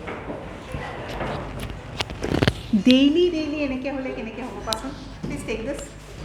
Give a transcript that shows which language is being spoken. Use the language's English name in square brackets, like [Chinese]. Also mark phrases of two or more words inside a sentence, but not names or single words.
[Assamese] Daily eneke hole keneke hobo pason. [English] Please take this.